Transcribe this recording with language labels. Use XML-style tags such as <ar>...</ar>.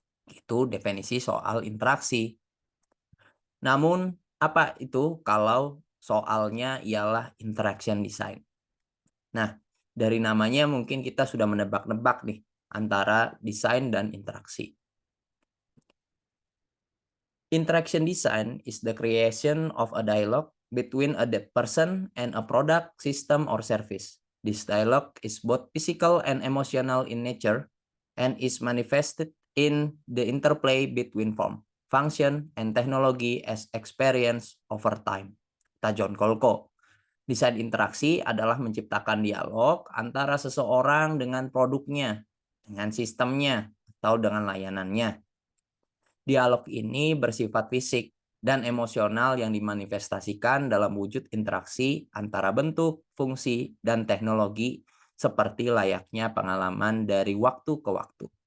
<id>Itu definisi soal interaksi. Namun, apa itu kalau soalnya ialah interaction design? Nah, dari namanya mungkin kita sudah menebak-nebak nih antara desain dan interaksi.</id> <en>Interaction design is the creation of a dialogue between a person and a product, system, or service. This dialogue is both physical and emotional in nature and is manifested in the interplay between form, function, and technology as experience over time.</en> <id>Kata John Kolko. Desain interaksi adalah menciptakan dialog antara seseorang dengan produknya, dengan sistemnya, atau dengan layanannya. Dialog ini bersifat fisik dan emosional yang dimanifestasikan dalam wujud interaksi antara bentuk, fungsi, dan teknologi seperti layaknya pengalaman dari waktu ke waktu.</id>